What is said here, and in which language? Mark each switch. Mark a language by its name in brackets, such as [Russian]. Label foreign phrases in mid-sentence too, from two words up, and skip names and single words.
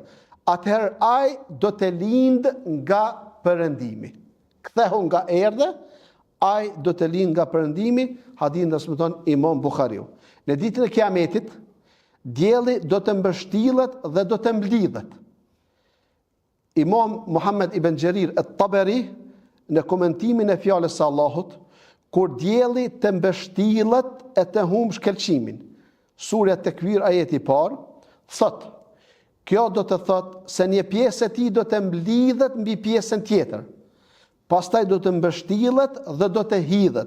[Albanian] Atëherë ai do të lindë nga perëndimi. Kthehu nga erdhë, ai do të lindë nga perëndimi, hadith transmeton Imam Buhariu. Në ditën e Kiametit, dielli do të mbështillet dhe do të mblidhet. Imam Muhammad ibn Jarir at-Tabari në komentimin e fjalës së Allahut, kur dielli të mbështillet e të humb shkelqimin, Surja Tekwir ajeti i parë, thot: kjo do të thot se një pjesë e tij do të mblidhet mbi pjesën tjetër. Pastaj do të mbështillet dhe do të hidhet.